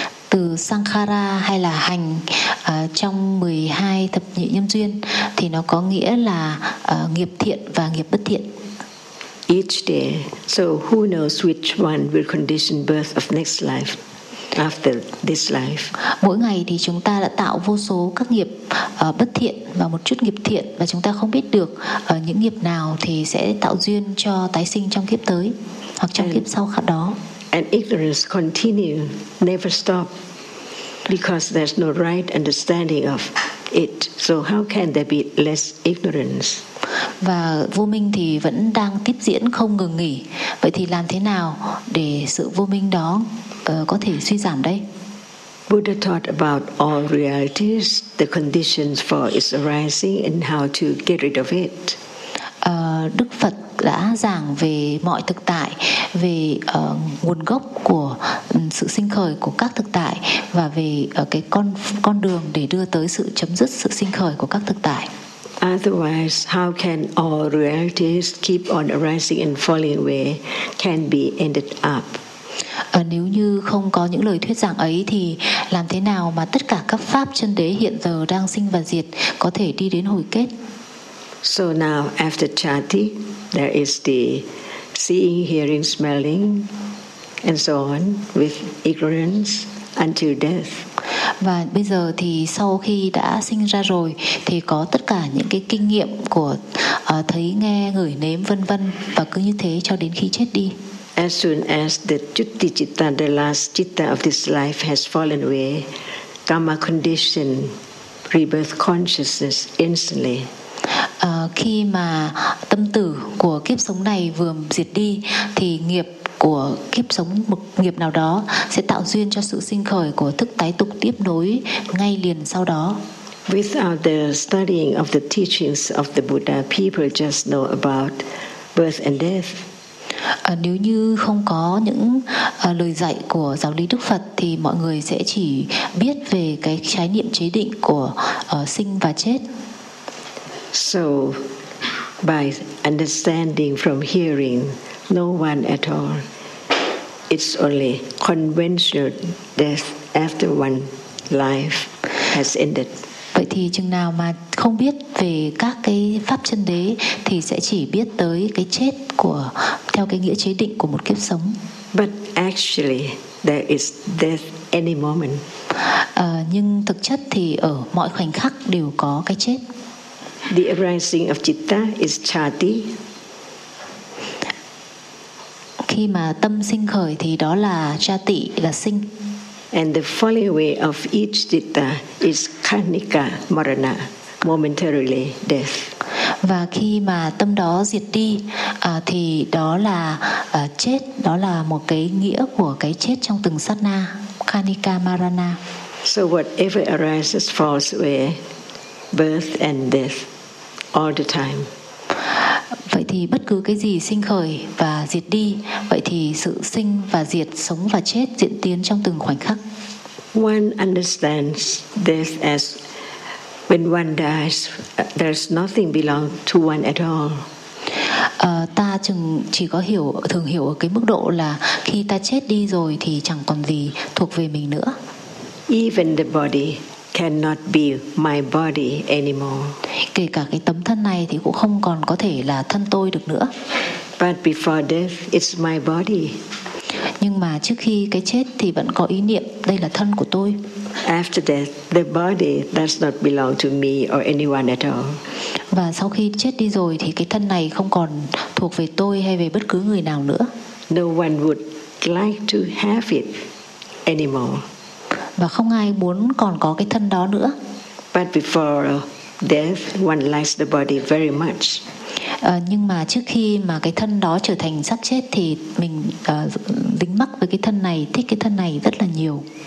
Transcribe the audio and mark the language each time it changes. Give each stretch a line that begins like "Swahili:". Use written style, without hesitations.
Vietnamese: Từ sankhara hay là hành trong 12 thập nhị nhân duyên thì nó có nghĩa là nghiệp thiện và nghiệp bất thiện.
English: Each day, so who knows which one will condition birth of next life after this life.
Vietnamese: Mỗi ngày thì chúng ta đã tạo vô số các nghiệp bất thiện và một chút nghiệp thiện, và chúng ta không biết được những nghiệp nào thì sẽ tạo duyên cho tái sinh trong kiếp tới hoặc trong kiếp sau khác đó.
English: And ignorance continues, never stop, because there's no right understanding of it. So how can there be less ignorance?
Vietnamese: Và vô minh thì vẫn đang tiếp diễn không ngừng nghỉ. Vậy thì làm thế nào để sự vô minh đó có thể suy giảm đây?
English: Buddha taught about all realities, the conditions for its arising and how to get rid of it.
Vietnamese: Đức Phật đã giảng về mọi thực tại, về nguồn gốc của sự sinh khởi của các thực tại và về cái con đường để đưa tới sự chấm dứt sự sinh khởi của các thực tại.
English: Otherwise, how can all realities keep on arising and falling away can be ended up?
Vietnamese: Nếu như không có những lời thuyết giảng ấy thì làm thế nào mà tất cả các pháp chân đế hiện giờ đang sinh và diệt có thể đi đến hồi kết?
English: So now after chati, there is the seeing, hearing, smelling, and so on with ignorance until death.
Vietnamese: Và bây giờ thì sau khi đã sinh ra rồi thì có tất cả những cái kinh nghiệm của thấy, nghe, ngửi, nếm, vân vân, và cứ như thế cho đến khi chết đi.
English: As soon as the chutti citta, the last citta of this life has fallen away, karma condition, rebirth consciousness instantly.
Vietnamese: Khi mà tâm tử của kiếp sống này vừa diệt đi thì nghiệp của kiếp sống một nghiệp nào đó sẽ tạo duyên cho sự sinh khởi của thức tái tục tiếp nối ngay liền sau đó.
English: Without the studying of the teachings of the Buddha, people just know about birth and death.
Vietnamese: Nếu như không có những lời dạy của giáo lý Đức Phật thì mọi người sẽ chỉ biết về cái khái niệm chế định của sinh và chết.
English: So by understanding from hearing no one at all, it's only conventional death after one life has ended.
Vietnamese: Vậy thì chừng nào mà không biết về các cái pháp chân đế thì sẽ chỉ biết tới cái chết của theo cái nghĩa chế định của một kiếp sống.
English: But actually there is death any moment.
Vietnamese: Nhưng thực chất thì ở mọi khoảnh khắc đều có cái chết.
English: The arising of citta is chati.
Vietnamese: Khi mà tâm sinh khởi thì đó là chati, là sinh.
English: And the falling away of each citta is khanika marana, momentarily death.
Vietnamese: Và khi mà tâm đó diệt đi thì đó là chết, đó là một cái nghĩa của cái chết trong từng sát na, khanika marana.
English: So whatever arises falls away, birth and death all the time.
Vietnamese: Vậy thì bất cứ cái gì sinh khởi và diệt đi, vậy thì sự sinh và diệt, sống và chết diễn tiến trong từng khoảnh khắc.
English: One understands death as when one dies, there's nothing belong to one at all.
Vietnamese: Ta chỉ có hiểu, thường hiểu ở cái mức độ là khi ta chết đi rồi thì chẳng còn gì thuộc về mình nữa.
English: Even the body cannot be my body anymore.
Vietnamese: Kể cả cái tấm thân này thì cũng không còn có thể là thân tôi được nữa.
English: But before death, it's my body.
Vietnamese: Nhưng mà trước khi cái chết thì vẫn có ý niệm đây là thân của tôi.
English: After death, the body does not belong to me or anyone at all.
Vietnamese: Và sau khi chết đi rồi thì cái thân này không còn thuộc về tôi hay về bất cứ người nào nữa.
English: No one would like to have it anymore.
Vietnamese: Và không ai muốn còn có cái thân đó nữa.
English: But before death, one likes the body very much.
Vietnamese: Nhưng mà trước khi mà cái thân đó trở thành xác chết thì mình dính mắc với cái thân này, thích cái thân này rất là nhiều.